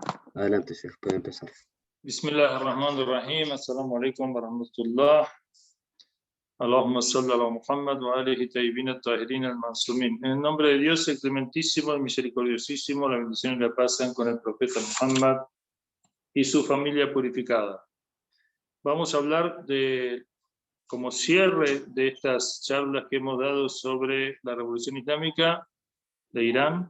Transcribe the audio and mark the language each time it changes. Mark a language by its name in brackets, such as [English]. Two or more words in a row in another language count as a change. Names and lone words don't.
[Spanish] Adelante, Sheikh, puede empezar. [Arabic] بسم الله الرحمن الرحيم السلام عليكم ورحمة الله. اللهم صل على محمد وآله الطيبين الطاهرين المعصومين. [Spanish] En el nombre de Dios, el clementísimo, el misericordiosísimo, la bendición y la paz sean con el profeta Muhammad y su familia purificada. Vamos a hablar como cierre de estas charlas que hemos dado sobre la Revolución Islámica de Irán.